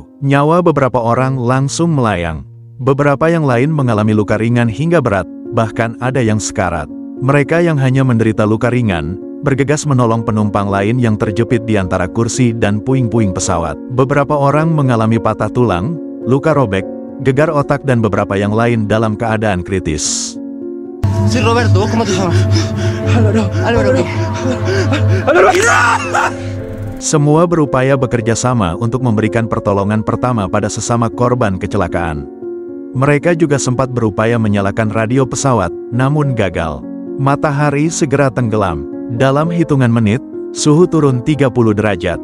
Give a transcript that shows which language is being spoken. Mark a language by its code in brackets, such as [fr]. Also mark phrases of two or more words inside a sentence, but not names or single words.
[id] Nyawa beberapa orang langsung melayang. Beberapa yang lain mengalami luka ringan hingga berat, bahkan ada yang sekarat. Mereka yang hanya menderita luka ringan bergegas menolong penumpang lain yang terjepit di antara kursi dan puing-puing pesawat. Beberapa orang mengalami patah tulang, luka robek, gegar otak dan beberapa yang lain dalam keadaan kritis. [es] Sí, Roberto, ¿cómo te llamas? Álvaro. [id] Semua berupaya bekerja sama untuk memberikan pertolongan pertama pada sesama korban kecelakaan. Mereka juga sempat berupaya menyalakan radio pesawat, namun gagal. Matahari segera tenggelam. Dalam hitungan menit, suhu turun 30 derajat.